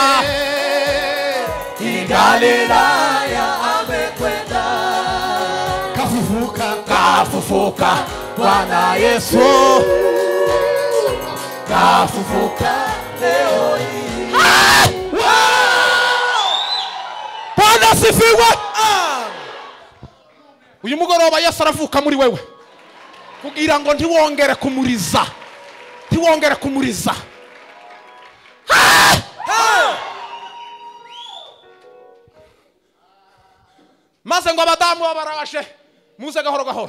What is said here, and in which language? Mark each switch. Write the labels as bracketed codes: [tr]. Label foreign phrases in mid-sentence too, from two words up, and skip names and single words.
[sw] Ni Galilaya amekwenda. Kafufuka Bwana Yesu. Kafufuka leo hii. Bwana sifiwe. [rw] Uyu mugoroba Yesu aravuka muri wewe kugira ngo ntiwongere kumuriza. Ntiwongere kumuriza. Maze ngo abadamu babaraje muze gahoro gahoro.